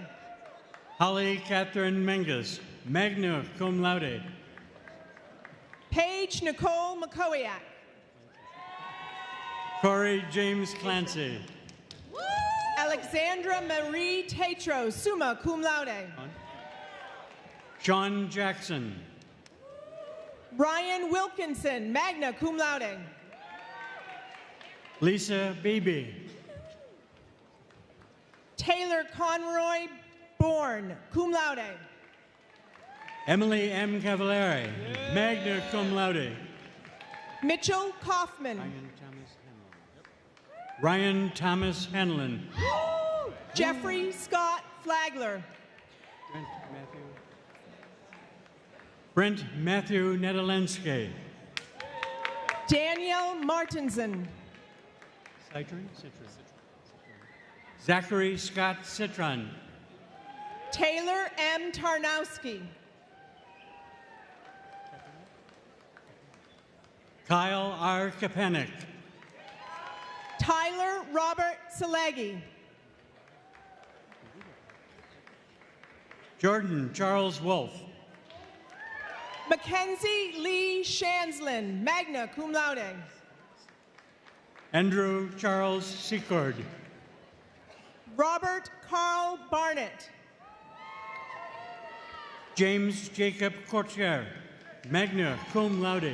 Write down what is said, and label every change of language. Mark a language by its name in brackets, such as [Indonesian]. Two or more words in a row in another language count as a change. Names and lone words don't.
[English] Holly Catherine Menges, [Latin] magna cum laude. [English] Paige Nicole McCoyak. Corey James Clancy. Alexandra Marie Tatro, [Latin] summa cum laude. [English] Sean Jackson. Ryan Wilkinson, [Latin] magna cum laude. [English] Lisa Beebe. Taylor Conroy Bourne, [Latin] cum laude. [English] Emily M. Cavallari, [Latin] magna cum laude. [English] Mitchell Kaufman. Ryan Thomas Hanlon. Jeffrey Scott Flagler. Brent Matthew Nedolensky. Danielle Martinson. Zachary Scott Citron. Taylor M. Tarnowski. Kyle R. Kapanik. Tyler Robert Salegi. Jordan Charles Wolf. Mackenzie Lee Shanslin, [Latin] magna cum laude. [English] Andrew Charles Secord. Robert Carl Barnett. James Jacob Courtier, [Latin] magna cum laude.